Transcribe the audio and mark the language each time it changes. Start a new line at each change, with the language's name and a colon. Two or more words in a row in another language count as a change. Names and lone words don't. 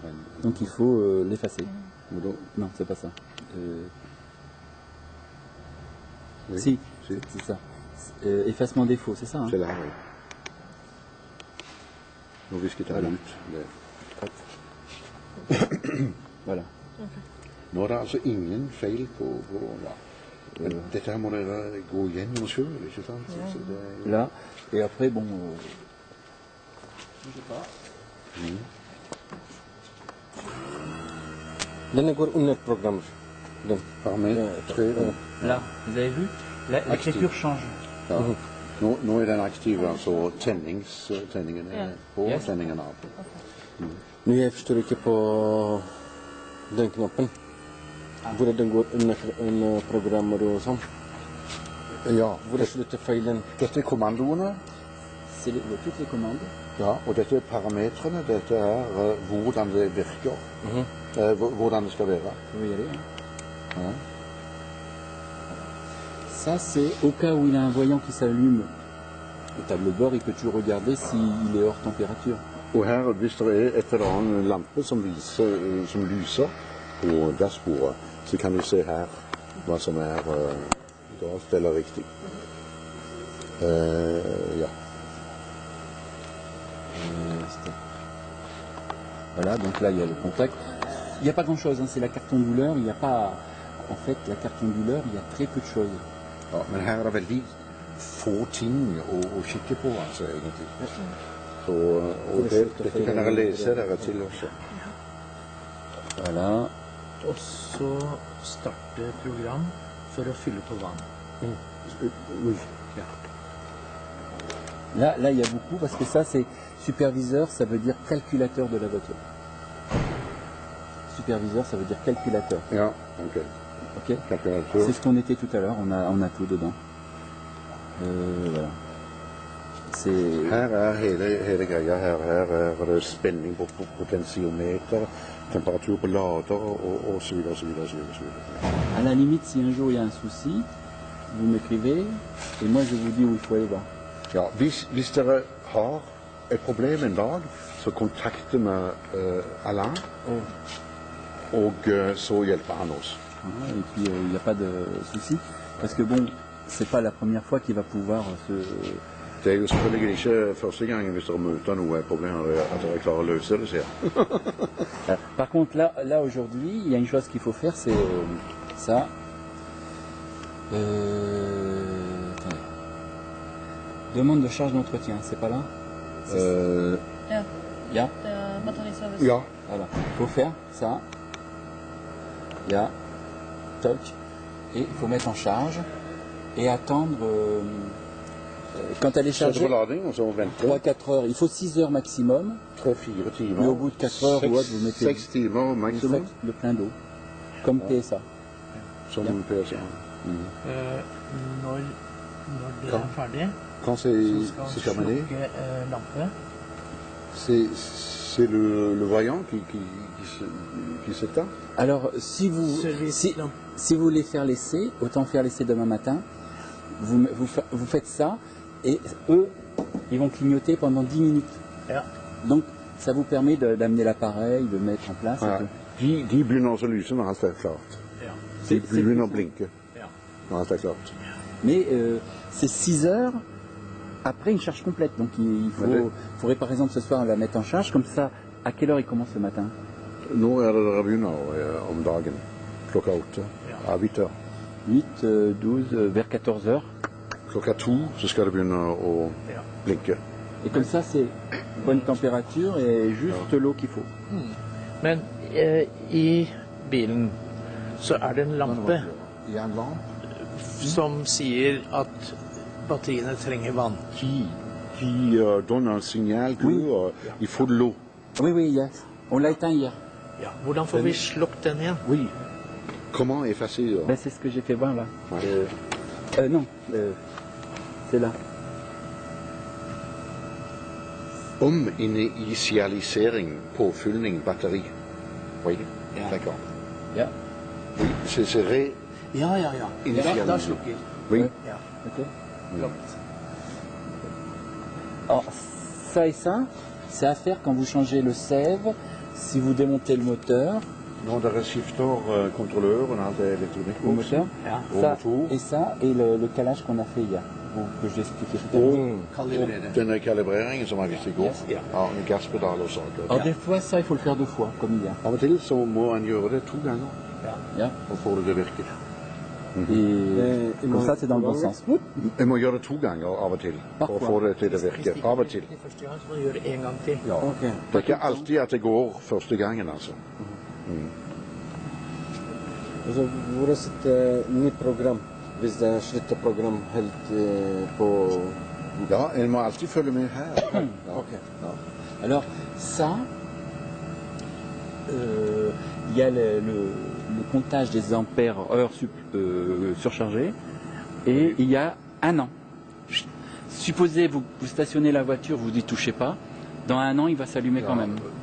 French: Donc, il faut l'effacer.
Norwegian: Men da,
French: Non, c'est pas ça. oui, Si, si. c'est ça. Effacement défaut, c'est ça, hein?
Norwegian: C'est det her, oui. Nå visket jeg
French: Voilà.
Norwegian: ut det.
French: Voilà.
Norwegian: Nå er det altså ingen feil på ja. Men dette her må dere gå gjennom selv, ikke sant? Så det er jo...
French: Là, et après, bon... je sais pas.
Norwegian: Denne går under programmer. Den. Parametre 3.
French: Là, vous avez vu? L'écriture change.
Norwegian: Ja. Nå er den aktiv, altså tenningen er på,
English: Yes.
Norwegian: tenningen av. Men jeg forstår ikke på den knappen. Hvor den går under programmer og sånn. Ja, Hvor slutter feilen? dette er kommandoene.
French: C'est toutes les commandes.
Norwegian: Ja, og dette er parametrene. Dette er hvordan det virker. Hvordan det skal være.
French: Faut y aller. Hein.
Norwegian: Ja.
French: Ça, c'est au cas où il a un voyant qui s'allume au tableau de bord, il peut toujours regarder s'il est hors température.
Norwegian: Og her, hvis det er et eller annet lampe som lyser på dashbordet, så kan vi se her hva som er galt eller riktig. Ja.
French: Voilà, donc là il y a le contact. Il n'y a pas grand chose, hein, c'est la carte onduleur. Il n'y a pas. En fait, la carte onduleur, il y a très peu de choses.
Norwegian: Ja, men her er det veldig få ting å kikke på, altså, egentlig. Så, og dette kan dere lese dere til også.
French: Voilà.
Norwegian: Og så starte program for å fylle på vann.
French: Oui. Là, il y a beaucoup, parce que ça, c'est superviseur, ça veut dire calculateur de la voiture. Superviseur, ça veut dire calculateur.
Norwegian: Ja, ok. Ok. Kalkulator.
French: C'est ce qu'on était tout à l'heure, on a tout dedans. Voilà. C'est...
Norwegian: Her er hele greia. Her er det spenning på potentiometer, temperatur på lader og så videre, så videre, så videre, så videre.
French: À la limite, si un jour il y a un souci, vous m'écrivez, et moi je vous dis où il faut aller voir.
Norwegian: Ja, hvis dere har et problem en dag, så kontakter vi Alain, og så hjelper han oss.
French: Voilà, et puis il n'y a pas de souci, parce que bon, c'est pas la première fois qu'il va pouvoir se...
Norwegian: Det er jo selvfølgelig ikke første gangen hvis dere møter noe problem at dere klarer å løse det, sier jeg.
French: Par contre, là aujourd'hui, il y a une chose qu'il faut faire, c'est ça. Attendez. Demande de charge d'entretien, c'est pas là?
Norwegian: Ja, Ja. det er batteriservice. Ja,
French: Voilà. Il faut faire ça. Ja. Toc. Et il faut mettre en charge et attendre. Quand elle est
Norwegian: sette
French: chargée,
Norwegian: på lading, og så vente
French: 3-4 heures. Il faut 6 heures maximum.
Norwegian: 3-4 timer.
French: Mais au bout de 4 heures ou autre, vous mettez
Norwegian: 6 timer maksimum,
French: le plein d'eau. Comme PSA.
Norwegian: som PSA. Når det er ferdig,
French: Quand
Norwegian: så
French: c'est
Norwegian: skal
French: terminé,
Norwegian: slukke lampe.
French: c'est le voyant qui s'éteint. Alors, si vous voulez faire l'essai, autant faire l'essai demain matin. Vous faites ça, et eux, ils vont clignoter pendant 10 minutes.
Norwegian: Ja.
French: Donc, ça vous permet d'amener l'appareil, de mettre en place.
Norwegian: Ja, de begynner også å lyse når alt er klart. Ja. De begynner å blinke Ja. når alt er klart.
French: Mais c'est 6 heures après une charge complète. Donc, il faudrait par exemple ce soir la mettre en charge. Comme ça, à quelle heure il commence le matin?
Norwegian: Nå er det dere begynner om dagen, klokka 8, av 8 heures.
French: 8, 12, vers 14 heures.
Norwegian: Klokka 2 så skal det begynne å blinke.
French: Et comme ça, c'est bonne température et juste l'eau qu'il faut.
Norwegian: Men i bilen så er det en lampe
French: Il y a en lampe
Norwegian: som sier at batteriene trenger vann.
French: qui donne un signal qu'il faut de l'eau. Oui, yes. On l'a éteint hier.
Norwegian: Ja. Hvordan får vi slukket den igjen?
French: Oui. Comment effacer Ben, c'est ce que j'ai fait voir là. Ouais. Non, c'est là.
Norwegian: Ominitialisering, påfyllning, batteri.
French: Oui, d'accord.
Norwegian: Ja.
French: Oui, c'est ré...
Norwegian: Ja. Da slukker.
French: Oui.
Norwegian: Ja. Ok.
French: Alors, ça et ça, c'est à faire quand vous changez le sève, si vous démontez le moteur,
Norwegian: Når dere skifter kontrolløren og alt er elektronikk
French: au moteur,
Norwegian: Ja.
French: ça et le calage qu'on a fait hier, que j'ai expliqué tout à l'heure.
Norwegian: Og denne kalibreringen som jeg viste i går. Ja. Ja, med gasspedal og saker.
French: Alors des fois, ça, il faut le faire 2 fois, comme hier.
Norwegian: Av og til så må en gjøre det 2 ganger Ja. og få det til å virke.
French: Et comme ça, c'est dans le bon sens.
Norwegian: Jeg må gjøre det 2 ganger av og til for å få det til å virke. Av og til. Første gang så må du gjøre det en gang til. Ja. Ok. Det er ikke alltid at det går første gangen, altså. Altså, hvor sitter nytt program hvis det slutter program helt på... Ja, en må alltid følge med her. Ja.
French: Alors ça, Il y a le comptage des ampères heures surchargés et il y a un an. Supposez vous stationnez la voiture, vous n'y touchez pas. Dans un an, il va s'allumer quand même.